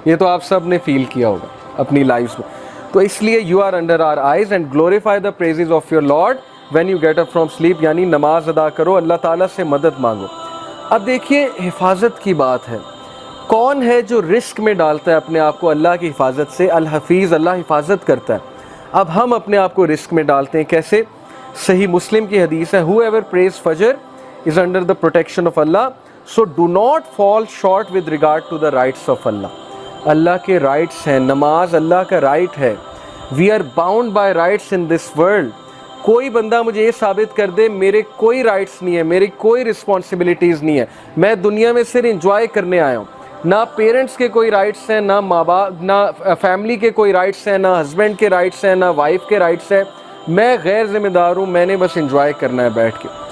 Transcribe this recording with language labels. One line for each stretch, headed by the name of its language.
Urdu: یہ تو آپ سب نے فیل کیا ہوگا اپنی لائف میں. تو اس لیے
English: you are under our eyes and glorify the praises of your lord when you get up from sleep,
Urdu: یعنی نماز ادا کرو, اللہ تعالیٰ سے مدد مانگو. اب دیکھیے حفاظت کی بات ہے, کون ہے جو رسک میں ڈالتا ہے اپنے آپ کو اللہ کی حفاظت سے؟ الحفیظ, اللہ حفاظت کرتا ہے. اب ہم اپنے آپ کو رسک میں ڈالتے ہیں کیسے؟ صحیح مسلم کی حدیث ہے,
English: whoever prays Fajr is under the protection of Allah, so do not fall short with regard to the rights of Allah.
Urdu: اللہ کے رائٹس ہیں, نماز اللہ کا رائٹ ہے.
English: we are bound by rights in this world.
Urdu: کوئی بندہ مجھے یہ ثابت کر دے میرے کوئی رائٹس نہیں ہے, میری کوئی رسپانسبلٹیز نہیں ہے, میں دنیا میں صرف انجوائے کرنے آیا ہوں, نہ پیرنٹس کے کوئی رائٹس ہیں, نہ ماں باپ, نہ فیملی کے کوئی رائٹس ہیں, نہ ہسبینڈ کے رائٹس ہیں, نہ وائف کے رائٹس ہیں, میں غیر ذمہ دار ہوں, میں نے بس انجوائے کرنا ہے بیٹھ کے.